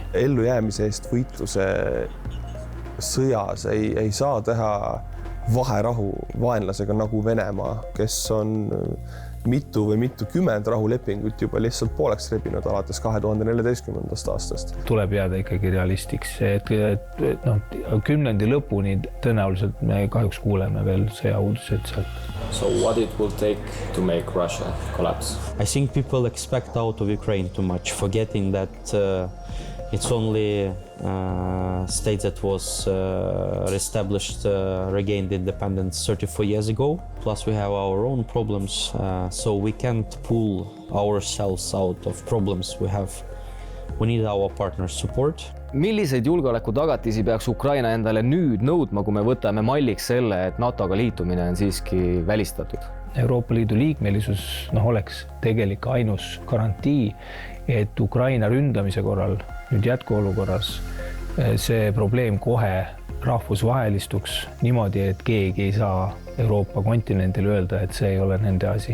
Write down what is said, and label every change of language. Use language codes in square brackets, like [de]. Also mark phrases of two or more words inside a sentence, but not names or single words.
[et] Ellujäämise eest võitluse sõjas ei saa teha vaherahu vaenlasega nagu Venemaa, kes on mitu või mitukümmend rahulepingut juba lihtsalt pooleks rebinud alates 2014. aastast. Tuleb jääda ikkagi realistiks, et kümnendi lõpuni tõenäoliselt me kahjuks kuuleme veel sõjauudiseid sealt. [en] So what it will take to make Russia collapse? I think people expect out of Ukraine too much, forgetting that it's only state that was reestablished, regained independence 34 years ago. Plus we have our own problems, so we can't pull ourselves out of problems we have. We need our partners' support. [et] Milliseid julgeoleku tagatisi peaks Ukraina endale nüüd nõudma, kui me võtame malliks selle, et NATO-ga liitumine on siiski välistatud? Euroopa Liidu liikmelisus oleks tegelik ainus garantii, et Ukraina ründamise korral, nüüd jätkuolukorras, see probleem kohe rahvusvahelistuks niimoodi, et keegi ei saa Euroopa kontinendil öelda, et see ei ole nende asi.